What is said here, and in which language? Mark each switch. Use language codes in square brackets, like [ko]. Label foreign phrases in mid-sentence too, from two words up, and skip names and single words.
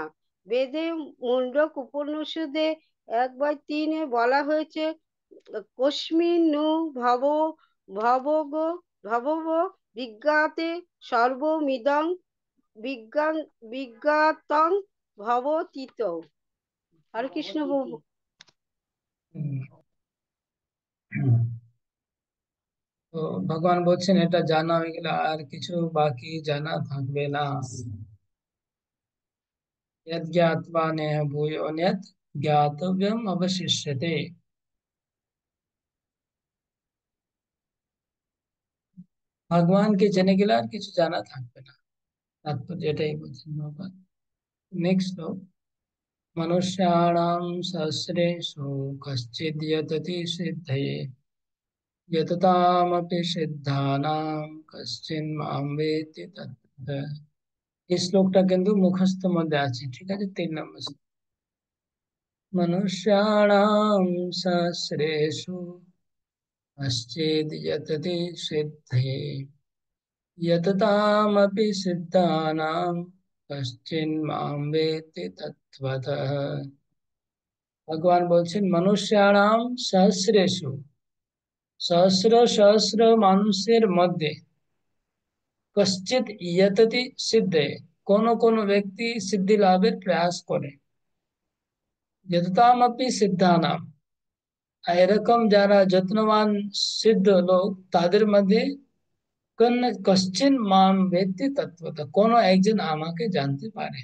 [bn] বেদে মুন্ডক উপনিষদে 1/3 বলা হয়েছে, [sa] কস্মিন নু ভবগ ভবব বিজ্ঞাতে সর্বমিদং বিজ্ঞান বিজ্ঞাতং ভবতীত। [bn] হরে কৃষ্ণ প্রভু। তো ভগবান বলছেন এটা জানা হয়ে গেলে আর কিছু বাকি জানা থাকবে না। [sa] यद् ज्ञात्वा नेह भूयोऽन्यत् ज्ञातव्यम् अवशिष्यते। [bn] ভগবানকে জেনে গেলে আর কিছু জানা থাকবে না, তাৎপর্য এটাই বলছেন ভগবান। নেক্সট শ্লোক, [sa] মনুষ্যাণাং সহস্রেষু কশ্চিদ্ যততি সিদ্ধये यततामपि সিদ্ধানাং কশ্চিন্ মাম বেত্তি তত্ত্বতঃ। [bn] এই শ্লোকটা কিন্তু মুখস্থ মধ্যে আছে, ঠিক আছে? 3 নম্বর শ্লোক। [sa] মনুষ্যাণাং সহস্রেষু কশ্চিদ্ যততি সিদ্ধये यततामपि सिद्धानां कश्चिन् मां वेत्ति तत्त्वतः। [bn] ভগবান বলছেন [sa] মনুষ্যাণাম সহস্রেষু, [bn] সহস্র সহস্র মানুষের মধ্যে [sa] কশ্চিৎ ইয়ততি সিদ্ধে, [bn] কোন কোন ব্যক্তি সিদ্ধি লাভের প্রয়াস করে। [sa] যততামপি সিদ্ধানাম, [bn] এরকম যারা যত্নবান সিদ্ধ লোক তাদের মধ্যে [sa] কশ্চিন মাম বেত্তি তত্ত্বতঃ, [bn] কোন একজন আমাকে জানতে পারে।